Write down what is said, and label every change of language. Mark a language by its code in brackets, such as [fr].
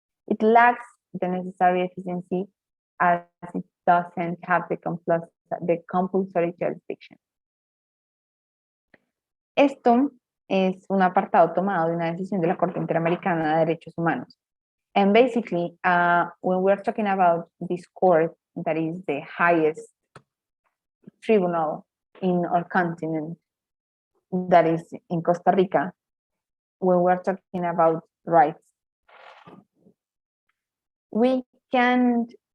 [en] It lacks the necessary efficiency as it doesn't have the compulsory jurisdiction. [es] Esto es un apartado tomado de una decisión de la Corte Interamericana de Derechos Humanos. [en] And basically, when we're talking about this court, that is the highest tribunal in our continent, that is in Costa Rica, when we're talking about rights, we can